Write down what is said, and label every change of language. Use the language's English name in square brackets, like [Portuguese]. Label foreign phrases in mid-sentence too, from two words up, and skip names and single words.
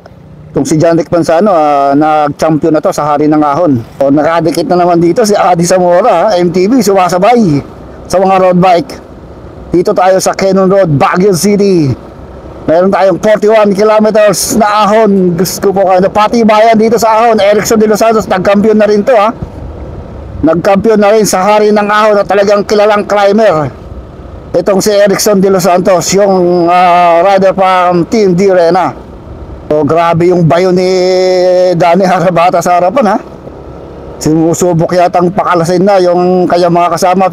[Filipino] Itong si Janrik Manzano, nag-champion na to sa hari ng ahon. So nakadikit na naman dito si Adi Zamora, MTB, sumasabay sa mga road bike. Dito tayo sa Cannon Road, Baguio City. Meron tayong 41 kilometers na ahon. Gusto ko kayo na pati bayan dito sa ahon. Erickson de los Santos, nag-champion na rin to ha. Nag-champion na rin sa hari ng ahon na talagang kilalang climber. Itong si Erickson de los Santos, yung [English] rider from Team Direna. [Filipino] So grabe yung bayo ni Danny Haramata sa harapan ha. Simusubok yatang pakalasin na yung kanyang mga kasama.